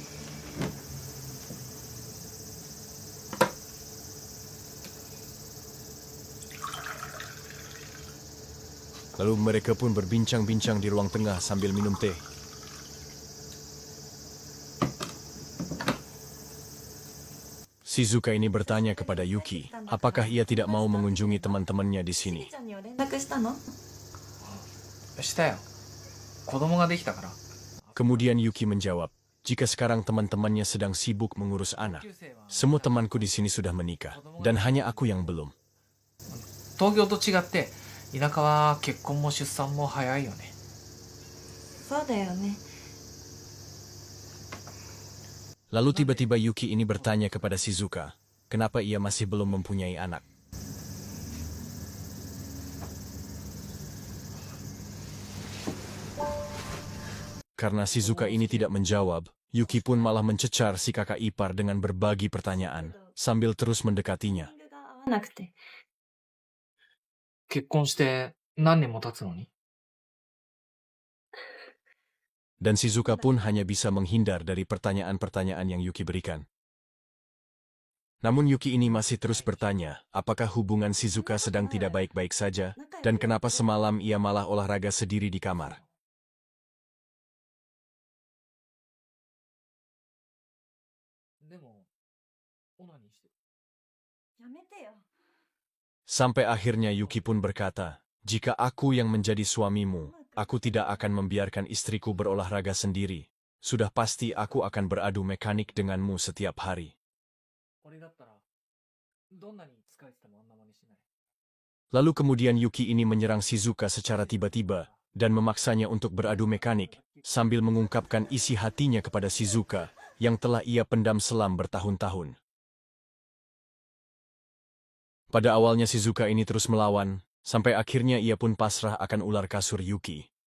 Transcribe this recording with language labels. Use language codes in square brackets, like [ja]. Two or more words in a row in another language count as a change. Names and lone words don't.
[id] Lalu mereka pun berbincang-bincang di ruang tengah sambil minum teh. Shizuka ini bertanya kepada Yuki, apakah ia tidak mau mengunjungi teman-temannya di sini. [ja] ちゃんには連絡したの？したよ。子供ができたから。 [id] Kemudian Yuki menjawab, jika sekarang teman-temannya sedang sibuk mengurus anak. Semua temanku di sini sudah menikah, dan hanya aku yang belum. [ja] 東京と違って田舎は結婚も出産も早いよね。そうだよね。 [id] Lalu tiba-tiba Yuki ini bertanya kepada Shizuka, kenapa ia masih belum mempunyai anak. Karena Shizuka ini tidak menjawab, Yuki pun malah mencecar si kakak ipar dengan berbagi pertanyaan, sambil terus mendekatinya. [ja] タイミングが合わなくて。結婚して何年も経つのに。 [id] Dan Shizuka pun hanya bisa menghindar dari pertanyaan-pertanyaan yang Yuki berikan. Namun Yuki ini masih terus bertanya, apakah hubungan Shizuka sedang tidak baik-baik saja, dan kenapa semalam ia malah olahraga sendiri di kamar. [ja] でも、オナニーしてる。やめてよ。 [id] Sampai akhirnya Yuki pun berkata, jika aku yang menjadi suamimu, aku tidak akan membiarkan istriku berolahraga sendiri. Sudah pasti aku akan beradu mekanik denganmu setiap hari. [ja] 俺だったら、どんなに疲れててもあんな真似しない。 [id] Lalu kemudian Yuki ini menyerang Shizuka secara tiba-tiba, dan memaksanya untuk beradu mekanik, sambil mengungkapkan isi hatinya kepada Shizuka, yang telah ia pendam selam bertahun-tahun. Pada awalnya Shizuka ini terus melawan, sampai akhirnya ia pun pasrah akan ular kasur Yuki.